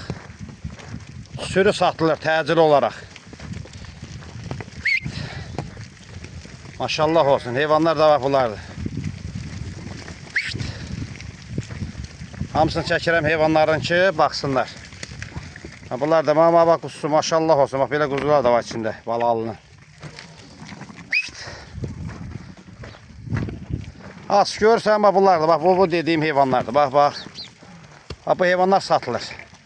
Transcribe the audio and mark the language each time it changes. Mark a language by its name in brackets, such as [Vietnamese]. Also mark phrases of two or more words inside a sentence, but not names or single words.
[Azerbaijani] Sürü satılır təcil olaraq. Maşallah olsun, heyvanlar da bax bunlardır. Hamısını çəkirəm heyvanların ki, baxsınlar. [Turkish] Bunlar da mama bak kuzusu maşallah olsun. Bak böyle kuzular da var içinde. [Azerbaijani] Balalının. Az görsən bak bunlar da. [Turkish] Bak bu dediğim hayvanlardır. Bak bak. Bak bu hayvanlar satılır.